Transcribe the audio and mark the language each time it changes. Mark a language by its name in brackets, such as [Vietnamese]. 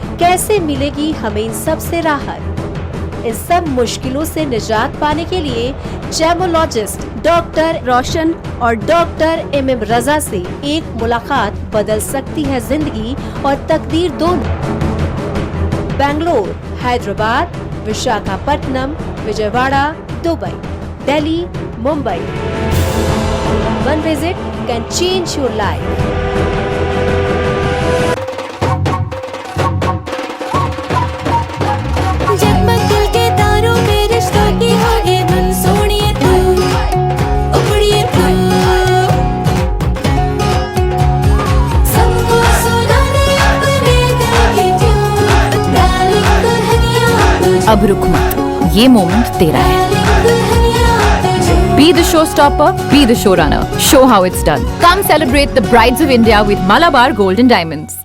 [Hindi] कैसे मिलेगी हमें इन सब से राहत? इन सब मुश्किलों से निजात पाने के लिए जेमोलॉजिस्ट डॉक्टर रोशन और डॉक्टर MM रजा से एक मुलाकात बदल सकती है जिंदगी और तकदीर दोनों। Bangalore, Hyderabad, Visakhapatnam, Vijayawada, Dubai, Delhi, Mumbai. [English] One visit can change your life. [Hindi] जगमग दिल के तारों में रिश्तों की होगी धुन, सोनिए तू, उखड़िए तू, सबको सुनाने अपने दिल की ट्यून, डार्लिंग दुल्हनिया तुझे, अब रुक मत, ये मोमेंट तेरा है। डार्लिंग दुल्हनिया तुझे। [English] Be the showstopper, be the showrunner. Show how it's done. Come celebrate the brides of India with Malabar Gold and Diamonds.